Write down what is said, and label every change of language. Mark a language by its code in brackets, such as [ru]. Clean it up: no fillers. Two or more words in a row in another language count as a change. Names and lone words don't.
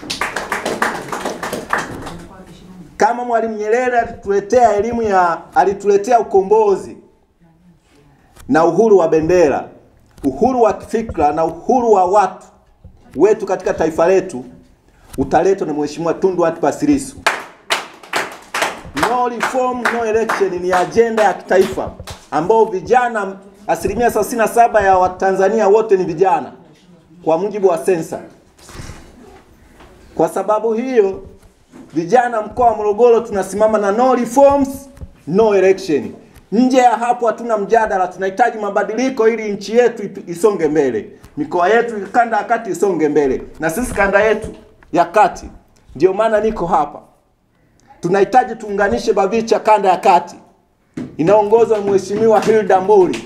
[sw] Kama Mwalimu Nyerere alituletea ukombozi na uhuru wa bendera, uhuru wa kifikra na uhuru wa watu wetu katika taifa letu, utaletwa na Mheshimiwa Tundu Antipas Lissu. [en] No reform, no election [sw] ni agenda ya kitaifa ambao vijana, asilimia 37 ya Watanzania wote ni vijana kwa mujibu wa sensa. Kwa sababu hiyo, vijana mkoa wa Morogoro tunasimama na [en] no reforms, no election. [sw] Nje ya hapo hatuna mjadala, tunahitaji mabadiliko ili nchi yetu isonge mbele. Mikoa yetu kanda ya kati isonge mbele. Na sisi kanda yetu ya kati, ndio maana niko hapa. Tunahitaji tuunganishe BAVICHA kanda ya kati inaongozwa na Mheshimiwa Hilda Mburi.